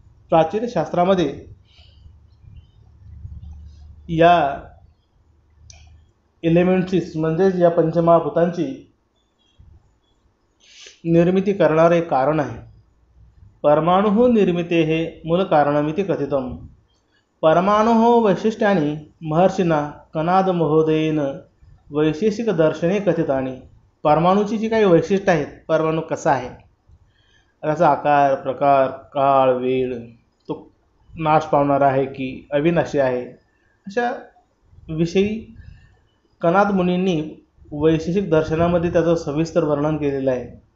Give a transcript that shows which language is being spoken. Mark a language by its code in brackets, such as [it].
[mr] प्राचीन शास्त्रामध्ये या एलिमेंटची म्हणजेच या पंचमहाभूतांची निर्मिती करणारे कारण आहे. [sa] परमाणु निर्मिते हे मूल कारणमिति कथितम. परमाणु वैशिष्ट्यानि महर्षिना कनाद महोदयेन वैशेषिक दर्शने कथितानि. [mr] परमाणूची जी काही वैशिष्ट्य आहेत, परमाणू कसा आहे, त्याचा आकार, प्रकार, काळ, वेळ, तो नाश पावणारा आहे की अविनाशी आहे, अशा विषयी कनाद मुनींनी वैशेषिक दर्शनामध्ये त्याचं सविस्तर वर्णन केलेलं आहे.